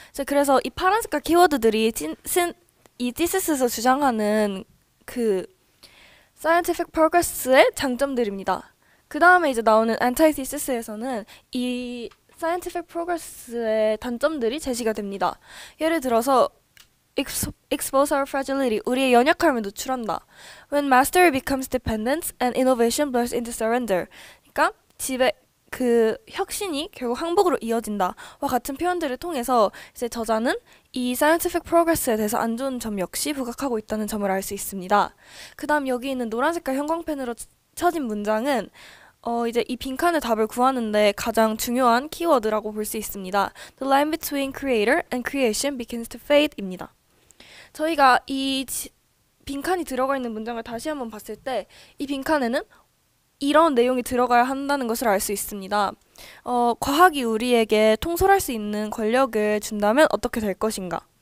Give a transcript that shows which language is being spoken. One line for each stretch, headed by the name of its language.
Korean: 그래서 이 파란 색깔 키워드들이 이 thesis에서 주장하는 그 scientific progress의 장점들입니다. 그 다음에 이제 나오는 antithesis에서는 이 scientific progress의 단점들이 제시가 됩니다. 예를 들어서
English: expose our fragility,
Korean: 우리의 연약함을 노출한다.
English: When mastery becomes dependence and innovation blurs into surrender.
Korean: 그러니까 그 혁신이 결국 항복으로 이어진다와 같은 표현들을 통해서 이제 저자는 이 scientific progress에 대해서 안 좋은 점 역시 부각하고 있다는 점을 알 수 있습니다. 그 다음 여기 있는 노란 색깔 형광펜으로 쳐진 문장은 이제 이 빈칸의 답을 구하는데 가장 중요한 키워드라고 볼 수 있습니다.
English: The line between creator and creation begins to fade입니다.
Korean: 저희가 이 빈칸이 들어가 있는 문장을 다시 한번 봤을 때 이 빈칸에는 이런 내용이 들어가야 한다는 것을 알 수 있습니다. 과학이 우리에게 통솔할 수 있는 권력을 준다면 어떻게 될 것인가?